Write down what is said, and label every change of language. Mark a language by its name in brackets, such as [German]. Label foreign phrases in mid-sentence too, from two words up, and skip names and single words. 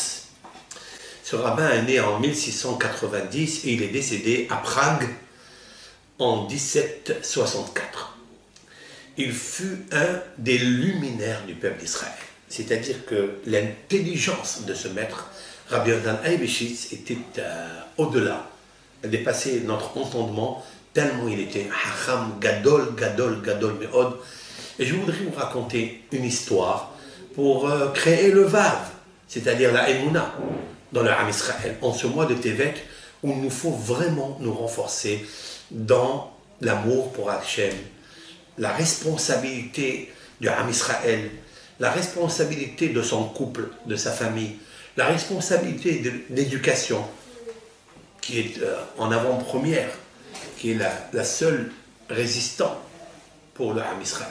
[French] Ce Ce rabbin est né en 1690 et il est décédé à Prague en 1764. Il fut un des luminaires du peuple d'Israël. C'est-à-dire que l'intelligence de ce maître, Rabbi Yochanan Eibeshitz, était au-delà. Elle dépassait notre entendement tellement il était [Hebrew] חכם, גדול, גדול, גדול, מאוד. [French] Et je voudrais vous raconter une histoire pour créer le vav, c'est-à-dire la émouna dans le Ham Israël, en ce mois de Tevet, où il nous faut vraiment nous renforcer dans l'amour pour Hachem, la responsabilité du Ham Israël, la responsabilité de son couple, de sa famille, la responsabilité de l'éducation, qui est en avant-première, qui est la seule résistante pour le Ham Israël.